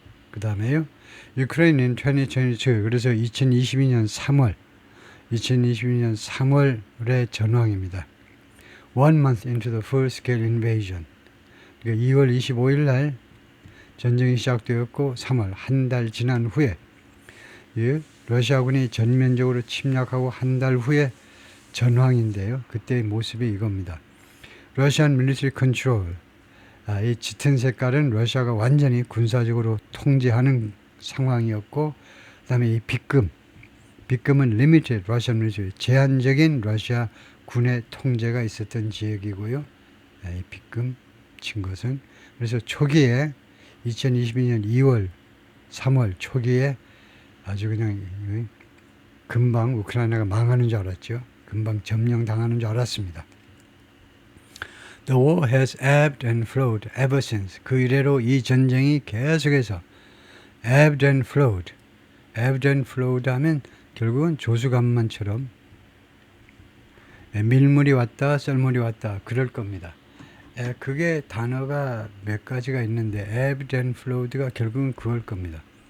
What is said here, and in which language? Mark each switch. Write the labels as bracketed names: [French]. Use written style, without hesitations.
[Korean] 그 다음에요. [English] Ukraine in 2022. [Korean] 그래서 2022년 3월에 전황입니다. [English] 1 month into the full-scale invasion. [Korean] 그러니까 2월 25일 날 전쟁이 시작되었고 3월 한 달 지난 후에 러시아군이 전면적으로 침략하고 한 달 후에 전황인데요. 그때의 모습이 이겁니다. [English] Russian military control. [Korean] 이 짙은 색깔은 러시아가 완전히 군사적으로 통제하는 상황이었고, 그 다음에 이 빗금은 [English] limited Russian military, [Korean] 제한적인 러시아 군의 통제가 있었던 지역이고요. 이 빗금 친 것은. 그래서 초기에 2022년 2월, 3월 초기에 아주 그냥 금방 우크라이나가 망하는 줄 알았죠. 금방 점령당하는 줄 알았습니다. [English] The war has ebbed and flowed ever since. [Korean] 그 이래로 이 전쟁이 계속해서 [English] ebbed and flowed. ebbed and flowed [Korean] 하면 결국은 조수간만처럼 밀물이 왔다 썰물이 왔다 그럴 겁니다. 그게 단어가 몇 가지가 있는데 [English] ebbed and flowed [Korean] 가 결국은 그걸 겁니다.